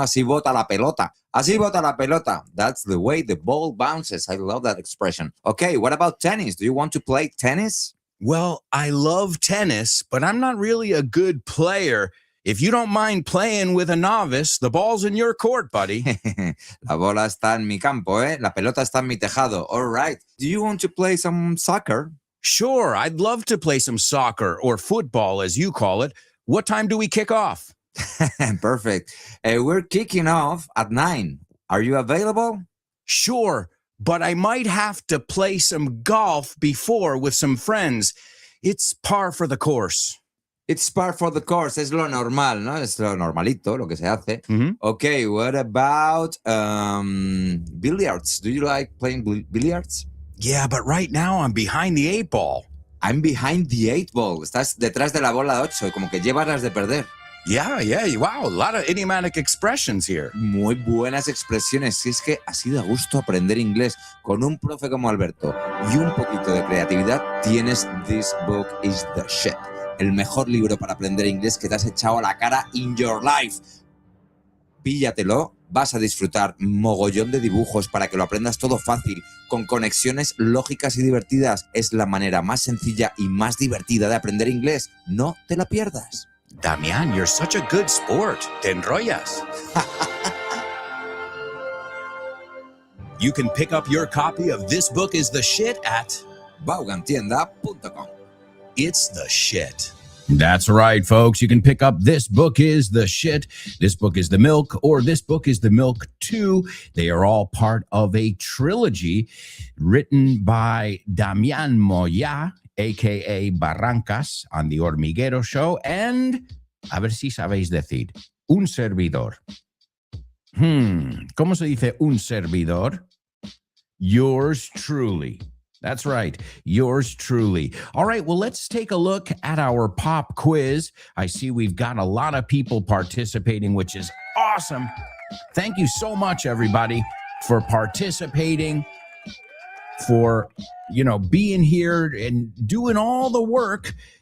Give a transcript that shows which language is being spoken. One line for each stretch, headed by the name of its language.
Spanish: Así bota la pelota. Así bota la pelota.
English: That's the way the ball bounces. I love that expression. Okay, what about tennis? Do you want to play tennis? Well, I love tennis, but I'm not really a good player. If you don't mind playing with a novice, the ball's in your court, buddy.
Spanish: La bola está en mi campo, ¿eh? La pelota está en mi tejado.
English: All right. Do you want to play some soccer? Sure, I'd love to play some soccer or football, as you call it. What time do we kick off? Perfect. We're kicking off at 9. Are you available? Sure, but I might have to play some golf before with some friends. It's par for the course. It's par for the course.
Spanish: Es lo normal, ¿no? Es lo normalito, lo que se hace. Mhm.
English: Okay, what about billiards? Do you like playing billiards? Yeah, but right now I'm behind the 8 ball. I'm behind the 8 ball.
Spanish: Estás detrás de la bola 8, como que llevas las de perder.
English: Yeah, wow, a lot of idiomatic expressions here.
Spanish: Muy buenas expresiones. Si es que así da gusto aprender inglés con un profe como Alberto y un poquito de creatividad, tienes This Book is the Shit. El mejor libro para aprender inglés que te has echado a la cara
English: in your life.
Spanish: Píllatelo, vas a disfrutar mogollón de dibujos para que lo aprendas todo fácil, con conexiones lógicas y divertidas. Es la manera más sencilla y más divertida de aprender inglés. No te la pierdas.
English: Damian, you're such a good sport.
Spanish: Te enrollas.
English: You can pick up your copy of This Book is the Shit at Vaughantienda.com. It's the Shit. That's right, folks. You can pick up This Book is the Shit, This Book is the Milk, or This Book is the Milk 2. They are all part of a trilogy written by Damian Moya, a.k.a. Barrancas, on The Hormiguero Show, and,
Spanish: a ver si sabéis decir, un servidor. ¿Cómo se dice un servidor?
English: Yours truly. That's right. Yours truly. All right. Well, let's take a look at our pop quiz. I see we've got a lot of people participating, which is awesome. Thank you so much, everybody, for participating, for, being here and doing all the work.